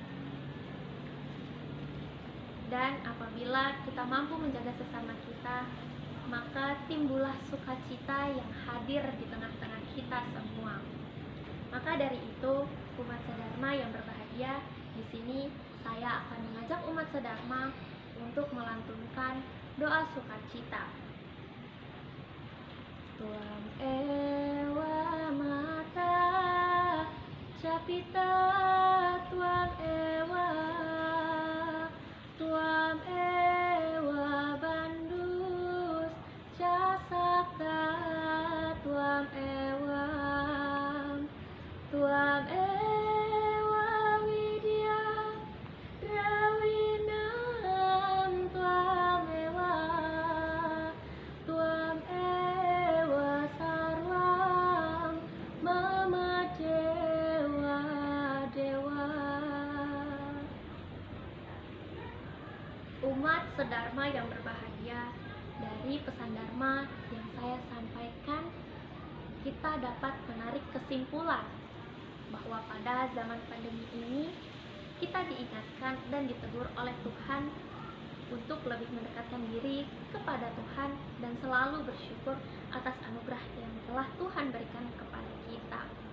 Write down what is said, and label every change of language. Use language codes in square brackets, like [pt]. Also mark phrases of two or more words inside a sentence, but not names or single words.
[id] Dan apabila kita mampu menjaga sesama kita, maka timbullah sukacita yang hadir di tengah-tengah kita semua. Maka dari itu, umat Sedharma yang berbahagia, di sini saya akan mengajak umat Sedharma untuk melantunkan doa sukacita. [sa] त्वम् एव माता च पिता त्वम् एव बन्धुः च सखा त्वम् एव विद्या द्रविणम् त्वम् एव सर्वम् मम देव. [id] Umat Sedharma yang berbahagia, dari pesan Dharma yang saya sampaikan, kita dapat menarik kesimpulan bahwa pada zaman pandemi ini kita diingatkan dan ditegur oleh Tuhan untuk lebih mendekatkan diri kepada Tuhan dan selalu bersyukur atas anugerah yang telah Tuhan berikan kepada kita.